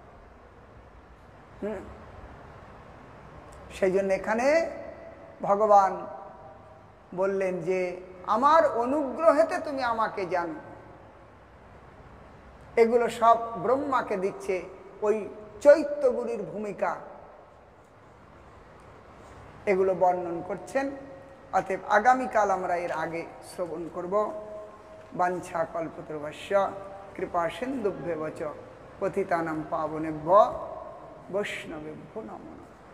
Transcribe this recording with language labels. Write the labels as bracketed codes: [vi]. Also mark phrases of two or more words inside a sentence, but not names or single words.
[bn] সেই জন্য এখানে ভগবান বললেন যে আমার অনুগ্রহেতে তুমি আমাকে জানো। এগুলো সব ব্রহ্মাকে দিচ্ছে ওই চৈত্যগুরুর ভূমিকা, এগুলো বর্ণন করছেন। অতএব আগামীকাল আমরা এর আগে শ্রবণ করব। [sa] বাঞ্ছা কল্পতরুভ্যশ্চ কৃপা সিন্ধুভ্যেব চ পতিতানাং পাবনেভ্যো বৈষ্ণবেভ্যো নমো নমঃ।